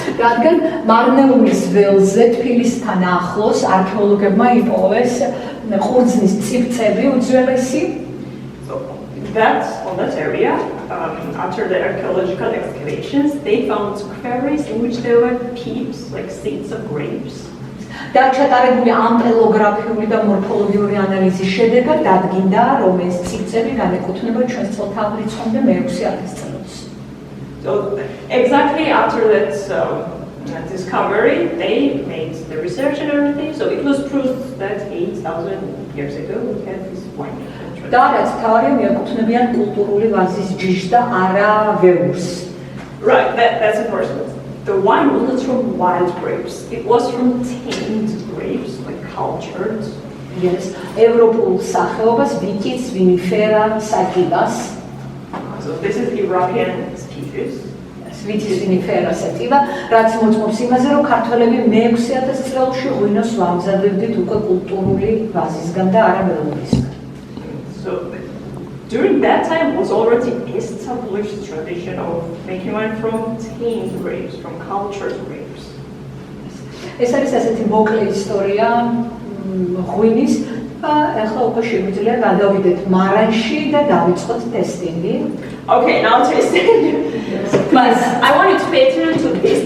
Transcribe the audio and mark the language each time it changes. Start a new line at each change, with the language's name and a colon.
Georgian: რადგან მარნეულის ველზე თბილისთან ახლოს არქეოლოგებმა იპოვეს ყურძნის წიფწები უძველესი.
English: So on that area, after the archaeological excavations, they found quarries in which there were peeps, like seeds of grapes.
Georgian: და ჩატარებული ამპელოგრაფიული და მორფოლოგიური ანალიზის შედეგად დადგინდა, რომ ეს წიფწები განეკუთვნება ჩვენს წელთაღრიცხვამდე მე-6000 წელს.
English: So exactly after that discovery, they made the research and everything. So it was proved that 8,000 years ago we had this wine.
Georgian: და რაც თავი მიეკუთვნებიან კულტურული ვაზის ჯიშს და არა ვეურს.
English: Right, that's important. The wine wasn't from wild grapes. It was from tamed grapes, like cultured.
Georgian: Yes, ევროპულ სახეობას ვიტის ვინიფერა საჭილას.
English: So this is European species.
Georgian: ვიტის ვინიფერა საჭილა, რაც მოწმობს იმაზე, რომ ქართველები მე-6000 წელში ღვინოს ვამზადებდით უკვე კულტურული ვაზისგან და არა ველურისგან.
English: So during that time was already established tradition of making wine from tamed grapes, from cultured grapes.
Georgian: ეს არის ასეთი მოკლე ისტორია ღვინის და ახლა უკვე შეგვიძლია გადავიდეთ მარანში და დავიწყოთ ტესტინგი.
English: Okay, now tasting. But I want you to pay attention to this.